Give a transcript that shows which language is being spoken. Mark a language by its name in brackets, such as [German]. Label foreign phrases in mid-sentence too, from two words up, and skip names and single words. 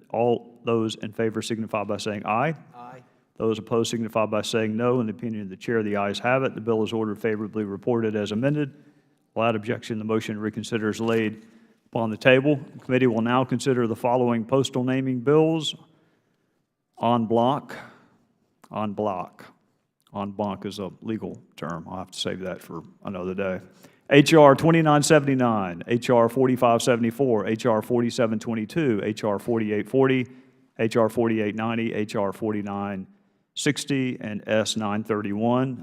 [English] All those in favor signify by saying aye. Aye. Those opposed signify by saying no. In the opinion of the chair, the ayes have it. The bill is ordered favorably reported as amended. Without objection, the motion to reconsider is laid upon the table. The committee will now consider the following postal naming bills en bloc. En bloc. En banc is a legal term. I'll have to save that for another day. H.R. 2979, H.R. 4574, H.R. 4722, H.R. 4840, H.R. 4890, H.R. 4960, and S. 931.